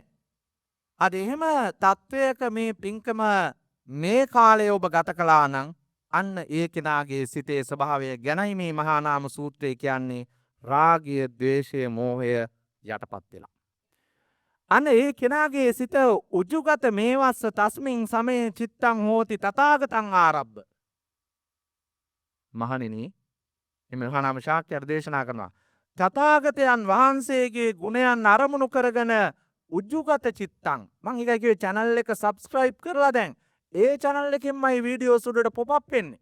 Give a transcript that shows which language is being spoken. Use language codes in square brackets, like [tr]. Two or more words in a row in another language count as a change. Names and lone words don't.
[si] අද එහෙම තත්ත්වයක මේ පින්කම මේ කාලය ඔබ ගත කළා නම් අන්න ඒ කෙනාගේ සිතේ ස්වභාවය ගැනයි මේ මහා නාම සූත්‍රය කියන්නේ. රාගය, ද්වේෂය, මෝහය යටපත් වෙලා. අන්න ඒ කෙනාගේ සිත [pi] උජුගත මේවස්ස තස්මින් සමේ චිත්තං හෝති තථාගතං ආරබ්බ. [si] මහණෙනි, මේ මහා නාම ශාක්‍යය දේශනා කරනවා. තථාගතයන් වහන්සේගේ ගුණයන් අරමුණු කරගෙන [pi] උජුගත චිත්තං. [si] මං ඒකයි කිව්වේ channel එක subscribe කරලා දැන් ඒ channel එකෙන්මයි වීඩියෝස් උඩට [en] pop up [si] වෙන්නේ.